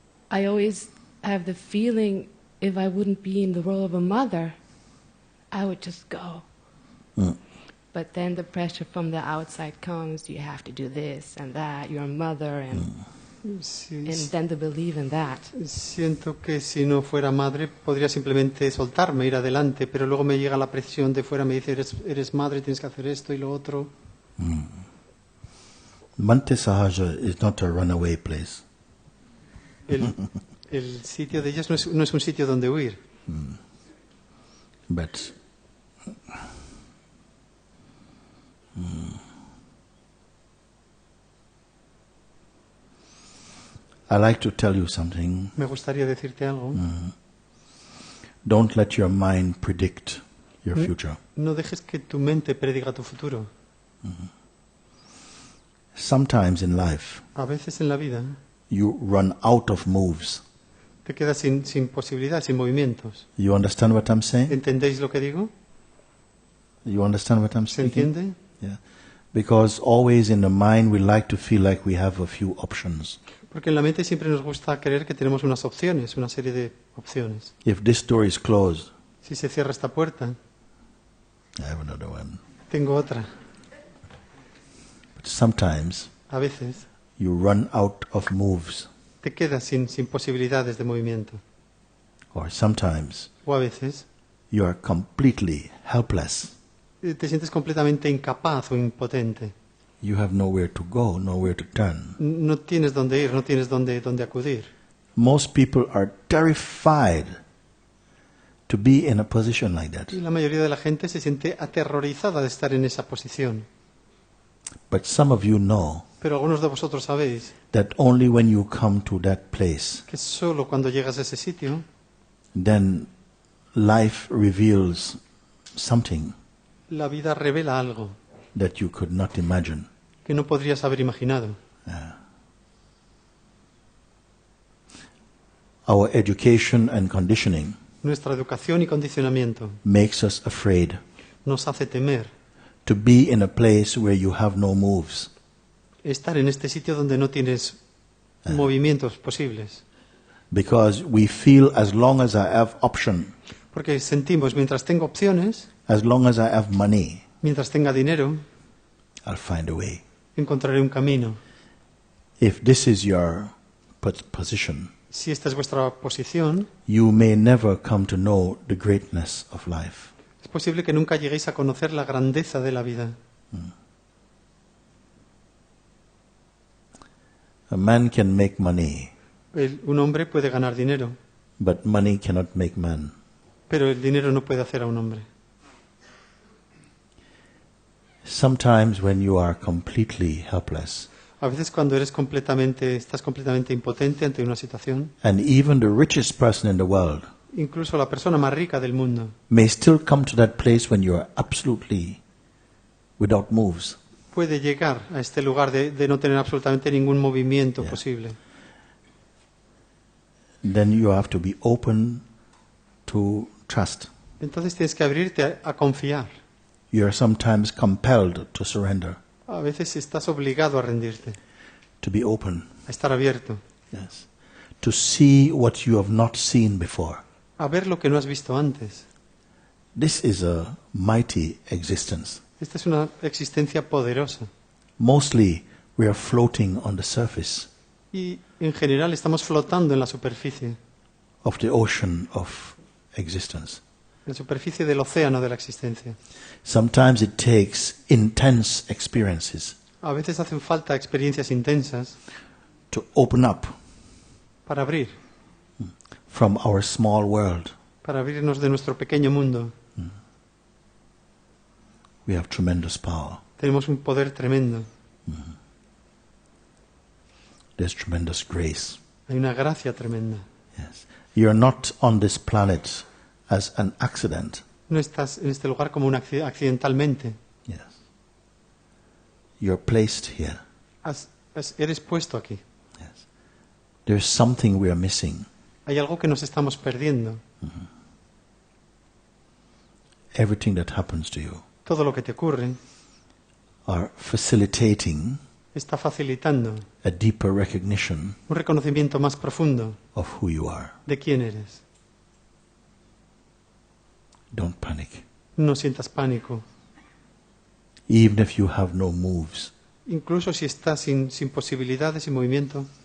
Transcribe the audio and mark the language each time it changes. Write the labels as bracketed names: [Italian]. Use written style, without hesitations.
[English] I always have the feeling if I wouldn't be in the role of a mother, I would just go. But then the pressure from the outside comes, you have to do this and that, you're a mother, and then to believe in that. [Spanish] Siento que si no fuera madre podría simplemente soltarme, ir adelante, pero luego me llega la presión de fuera, me dice, eres madre, tienes que hacer esto y lo otro. [English] Bhante Sahaja is not a runaway place. [Spanish] El sitio de ellas no es un sitio donde huir. [English] But I like to tell you something. [Spanish] Me gustaría decirte algo. [English] Don't let your mind predict your future. [Spanish] No dejes que tu mente prediga tu futuro. [English] Sometimes in life, [Spanish] A veces en la vida [English] you run out of moves. [Spanish] te quedas sin posibilidad, sin movimientos. [English] You understand what I'm saying? [Spanish] ¿Entendéis lo que digo? [English] You understand what I'm [Spanish] ¿Se [English] speaking? [Spanish] entiende? [English] Yeah. Because always in the mind we like to feel like we have a few options. [Spanish] Porque en la mente siempre nos gusta creer que tenemos unas opciones, una serie de opciones. [English] If this door is closed, [Spanish] Si se cierra esta puerta, [English] I have another one. [Spanish] tengo otra. [English] But sometimes [Spanish] A veces [English] you run out of moves. [Spanish] te quedas sin posibilidades de movimiento. [English] Or sometimes [Spanish] O a veces [English] you are completely helpless. [Spanish] te sientes completamente incapaz o impotente. [English] You have nowhere to go, nowhere to turn. [Spanish] No tienes dónde ir, no tienes dónde acudir. [English] Most people are terrified to be in a position like that. [Spanish] Y la mayoría de la gente se siente aterrorizada de estar en esa posición. [English] But some of you know [Spanish] Pero algunos de vosotros sabéis [English] that only when you come to that place, [Spanish] que solo cuando llegas a ese sitio, [English] then life reveals something [Spanish] la vida revela algo [English] that you could not imagine. [Spanish] que no podrías haber imaginado. [English] Our education and conditioning [Spanish] Nuestra educación y condicionamiento [English] makes us afraid [Spanish] nos hace temer [English] to be in a place where you have no moves. [Spanish] estar en este sitio donde no tienes movimientos posibles. [English] Because we feel as long as I have option, [Spanish] Porque sentimos, mientras tengo opciones, [English] as long as I have money, [Spanish] mientras tenga dinero, [English] I'll find a way. [Spanish] encontraré un camino. [English] If this is your position, [Spanish] Si esta es vuestra posición, [English] you may never come to know the greatness of life. [Spanish] es posible que nunca lleguéis a conocer la grandeza de la vida. [English] A man can make money, [Spanish] Un hombre puede ganar dinero, [English] but money cannot make man. [Spanish] pero el dinero no puede hacer a un hombre. [English] Sometimes when you are completely helpless, [Spanish] A veces cuando estás completamente impotente ante una situación, [English] and even the richest person in the world [Spanish] incluso la persona más rica del mundo [English] may still come to that place when you are absolutely without moves. [Spanish] puede llegar a este lugar de no tener absolutamente ningún movimiento [English] Yeah. [Spanish] posible. [English] Then you have to be open to trust. [Spanish] Entonces tienes que abrirte a confiar. [English] You are sometimes compelled to surrender, [Spanish] A veces estás obligado a rendirte, [English] to be open. [Spanish] a estar abierto, [English] Yes. To see what you have not seen before. [Spanish] a ver lo que no has visto antes. [English] This is a mighty existence. [Spanish] Esta es una existencia poderosa. [English] Mostly we are floating on the surface [Spanish] Y en general estamos flotando en la superficie [English] of the ocean of existence. [Spanish] del océano de la existencia. [English] Sometimes it takes intense experiences [Spanish] A veces hacen falta experiencias intensas [English] to open up [Spanish] para [English] from our small world. [Spanish] abrirnos de nuestro pequeño mundo. [English] We have tremendous power. [Spanish] Tenemos un poder tremendo. [English] There's tremendous grace. [Spanish] Hay una gracia tremenda. [English] Yes. You're not on this planet as an accident. [Spanish] No estás en este lugar como accidentalmente. [English] Yes. You're placed here. [Spanish] Eres puesto aquí. [English] Yes. There's something we are missing. [Spanish] Hay algo que nos estamos perdiendo. [English] Everything that happens to you [Spanish] Todo lo que te ocurre [English] are facilitating [Spanish] está facilitando [English] a deeper recognition [Spanish] un reconocimiento más profundo [English] of who you are. [Spanish] de quién eres. [English] Don't panic. [Spanish] No sientas pánico. [English] Even if you have no moves, [Spanish] Incluso si estás sin posibilidades y movimiento,